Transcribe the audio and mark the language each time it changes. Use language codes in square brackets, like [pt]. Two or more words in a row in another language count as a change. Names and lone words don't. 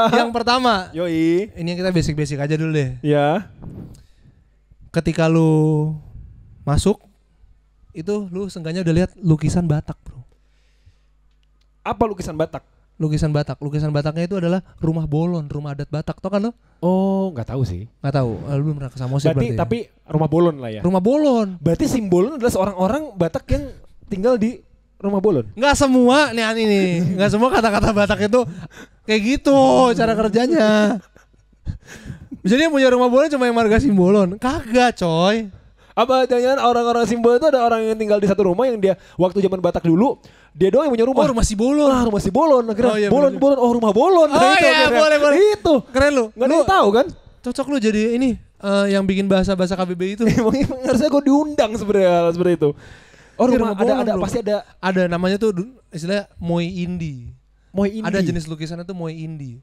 [id] Yang pertama, Yoi. ini yang kita basic-basic aja dulu deh. Ya. Ketika lu masuk, itu lu seenggaknya udah lihat lukisan Batak bro. Apa lukisan Batak? Lukisan Bataknya itu adalah rumah bolon, rumah adat Batak. Tau kan lo? Oh, nggak tahu sih. Nggak tahu, lu belum pernah ke Samosir Berarti berarti. tapi rumah bolon lah ya. Rumah bolon. Berarti simbolnya adalah seorang orang Batak yang tinggal di rumah bolon. Nggak semua nih, nggak semua kata-kata Batak itu kayak gitu cara kerjanya. Jadi yang punya rumah bolon cuma yang marga Simbolon. Kagak coy. Apa jangan orang-orang simbol itu ada orang yang tinggal di satu rumah yang dia waktu zaman Batak dulu dia doang yang punya rumah. Oh rumah Simbolon. Ah, rumah si bolon. Akhirnya Oh, iya, bolon. Oh rumah bolon. Oh iya boleh. Itu. Keren lu. Nggak ada Lu yang tahu kan? cocok lu jadi ini yang bikin bahasa KBBI itu. Emang harusnya gue diundang sebenarnya seperti itu. Oh Ini rumah rumah bolon, ada bro. pasti ada Ada namanya tuh istilahnya Moai Indi. Moai Indi. Ada jenis lukisannya tuh Moai Indi.